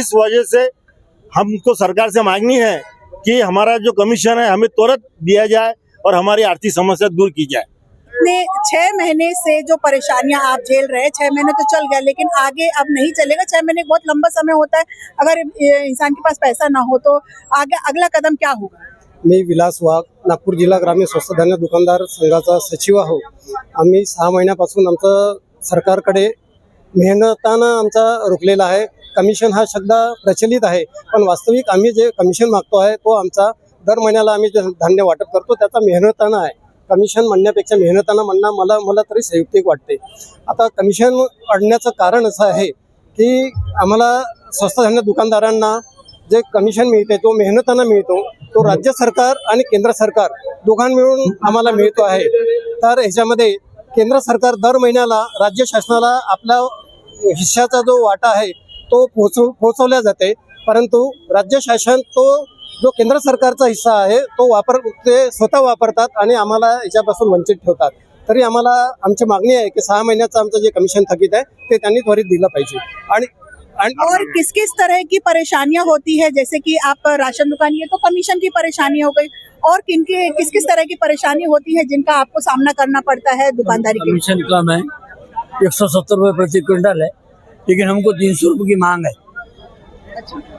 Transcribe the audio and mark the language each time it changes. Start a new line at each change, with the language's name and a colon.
Hindi: इस वजह से हमको सरकार से मांगनी है कि हमारा जो कमीशन है हमें तुरंत दिया जाए और हमारी आर्थिक समस्या दूर की जाए। 6 महीने से जो परेशानियां आप झेल रहे हैं, 6 महीने तो चल गया, लेकिन आगे अब नहीं चलेगा। 6 महीने बहुत लंबा समय होता है, अगर इंसान के पास पैसा ना हो तो आगे अगला कदम क्या होगा?
Marathi: मी विलास वाघ, नागपूर जिल्हा ग्रामीण स्वस्त धान्य दुकानदार संघाचा सचिव आहो। आम्ही 6 महिन्यापासून आमचं सरकारकडे मेहनतानं आमचा रोखलेला आहे। कमिशन हा शब्द प्रचलित आहे, पण वास्तविक आम्ही जे कमिशन मागतो आहे तो आमचा दर महिन्याला आम्ही जे धान्य वाटप करतो त्याचा मेहनतानं आहे। कमिशन म्हणण्यापेक्षा मेहनतानं म्हणणं मला तरी संयुक्तिक वाटते। आता कमिशन वाढण्याचं कारण असं आहे की आम्हाला स्वस्त धान्य दुकानदारांना जे कमिशन मिळते तो मेहनतानं मिळतो, तो राज्य सरकार आणि केंद्र सरकार दोघां मिळून आम्हाला मिळतो आहे। तर ह्याच्यामध्ये केंद्र सरकार दर महिन्याला राज्य शासनाला आपला हिस्साचा जो वाटा आहे तो पोहोचवल्या जाते, परंतु राज्य शासन तो जो केंद्र सरकारचा हिस्सा आहे तो ते स्वतः वापरतात आणि आम्हाला याच्यापासून वंचित ठेवतात। तरी आम्हाला आमची मागणी आहे की 6 महिन्याचं आमचं जे कमिशन थकीत आहे ते त्यांनी त्वरित दिलं पाहिजे।
Hindi: और किस किस तरह की परेशानियां होती है? जैसे कि आप राशन दुकान, ये तो कमीशन की परेशानी हो गई, और किस किस तरह की परेशानी होती है जिनका आपको सामना करना पड़ता है दुकानदारी के? कमीशन कम है, 170 रुपये प्रति क्विंटल है, लेकिन हमको 300 रुपये की मांग है।